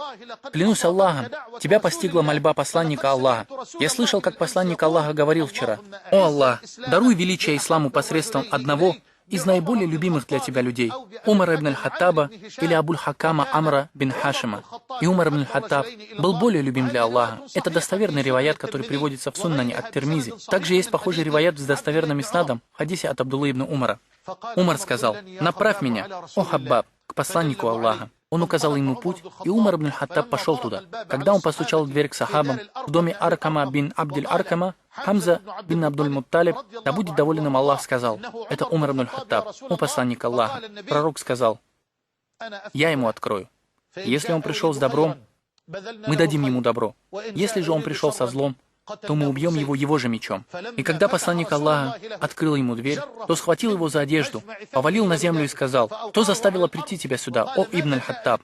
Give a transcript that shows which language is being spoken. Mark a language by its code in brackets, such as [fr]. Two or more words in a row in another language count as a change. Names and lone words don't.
[ru] Клянусь Аллахом, тебя постигла мольба посланника Аллаха. Я слышал, как посланник Аллаха говорил вчера: „О Аллах, даруй величие исламу посредством одного из наиболее любимых для тебя людей, Умара ибн аль-Хаттаба или Абуль-Хакама Амра бин Хашима». И Умар ибн аль-Хаттаб был более любим для Аллаха. Это достоверный риваят, который приводится в Суннане от Тирмизи. Также есть похожий риваят с достоверным иснадом в хадисе от Абдуллы ибн Умара. Умар сказал: «Направь меня, о Хаббаб, к посланнику Аллаха». Он указал ему путь, и Умар ибн аль-Хаттаб пошел туда. Когда он постучал в дверь к сахабам, в доме Аркама бин Абдиль Аркама, Хамза бин Абдуль-Мутталиб, да будет доволен им Аллах, сказал: «Это Умар ибн аль-Хаттаб, о посланник Аллаха». Пророк сказал: «Я ему открою. Если он пришел с добром, мы дадим ему добро. Если же он пришел со злом, то мы убьем его же мечом. И когда посланник Аллаха открыл ему дверь, то схватил его за одежду, повалил на землю и сказал: «Кто заставило прийти тебя сюда, о Ибн аль-Хаттаб?»